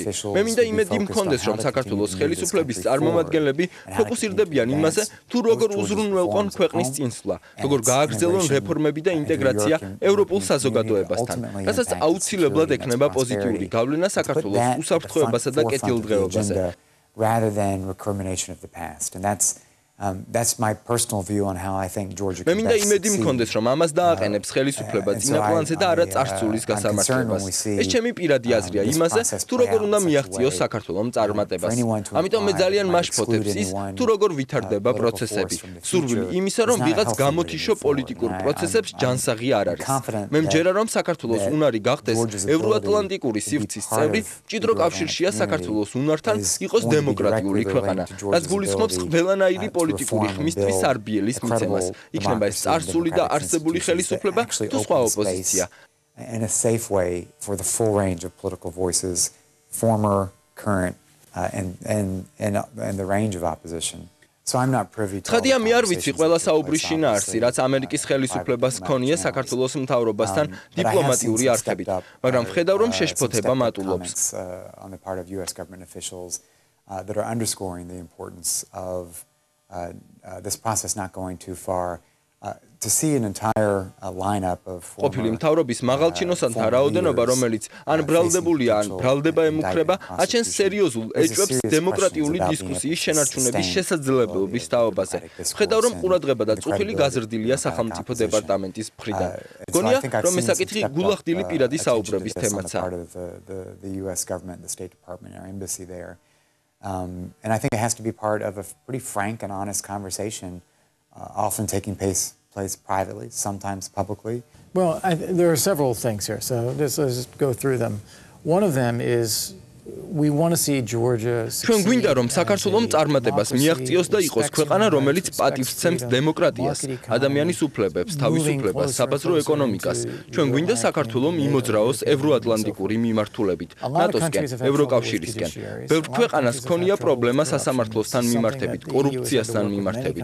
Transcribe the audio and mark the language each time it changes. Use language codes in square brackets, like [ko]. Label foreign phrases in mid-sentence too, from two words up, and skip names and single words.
[ka] მე მინდა იმედი მქონდეს, რომ საქართველოს ხელისუფლების წარმომადგენლები ფოკუსირდებიან იმაზე, თუ როგორ უზრუნველყონ ქვეყნის წინსვლა, როგორ გააგრძელონ რეფორმები და ინტეგრაცია ევროპულ საზოგადოებასთან, რასაც აუცილებლად ექნება პოზიტიური გავლენა საქართველოს უსაფრთხოებასა და კეთილდღეობაზე. [en] That's my personal view on how I think Georgia [ka] მე მინდა იმედი მქონდეს, რომ ამას დააყენებს ხელისუფლება წინა პლანზე და არა წარსულის გასამართლებას. ეს ჩემი პირადი აზრია იმაზე, თუ როგორ უნდა მიაღწიოს საქართველოს წარმატებას. ამიტომ მე ძალიან მაშფოთებს ის, თუ როგორ ვითარდება პროცესები. სურვილი იმისა, რომ ვიღაც გამოთიშო პოლიტიკურ პროცესებს ჯანსაღი არ არის. მე მჯერა, რომ საქართველოს უნარი გახდეს ევროატლანტიკური სივრცის წევრი, მჭიდრო კავშირშია საქართველოს უნართან იყოს დემოკრატიული ქვეყანა, რაც გულისხმობს ყველანაირი პოლიტიკური ხმისთვის არბიელის მიცემას. იქნება ეს წარსული და არსებული ხელისუფლება თუ სხვა ოპოზიცია. [en] In a safe way for the full range of political voices, former, current, and the range of opposition. So I'm not privy to. [ka] ხადია მე არ ვიცი ყველა საუბრის შინაარსი, რაც ამერიკის ხელისუფლებას ჰქონია საქართველოს მთავრობასთან დიპლომატიური არხებით, მაგრამ ვხედავ, რომ შეშფოთება მატულობს. [en] On the part of US government officials that are underscoring the importance of this process not going too far to see an entire lineup of [ka] ყოფილი მთავრობის მაღალჩინოსანთა რაოდენობა, რომელიც ან ბრალდებულია, ან ბრალდება ემუქრება, აჩენს სერიოზულ ეჭვებს დემოკრატიული დისკუსიის შენარჩუნების შესაძლებლობის თაობაზე. ვხედავ, რომ ყურადღება და წუხილი გაზრდილია სახელმწიფო დეპარტამენტის მხრიდან. მგონია, რომ ეს საკითხი გულახდილი პირადი საუბრების თემაცაა. [en] And I think it has to be part of a pretty frank and honest conversation, often taking place privately, sometimes publicly. Well, there are several things here, so let's go through them. One of them is we want to see Georgia [ka] ჩვენ გვინდა რომ საქართველოს წარმატებას მიაღწიოს და იყოს ქვეყანა რომელიც პატივსცემს დემოკრატიას, ადამიანის უფლებებს, თავისუფლებას, საბაზრო ეკონომიკას. ჩვენ გვინდა საქართველოს იმოძრაოს ევროატლანტიკური მიმართულებით, ნატოსკენ, ევროკავშირისკენ. ბევრ ქვეყანას ჰქონია პრობლემა სასამართლოსთან მიმართებით, კორუფციასთან მიმართებით.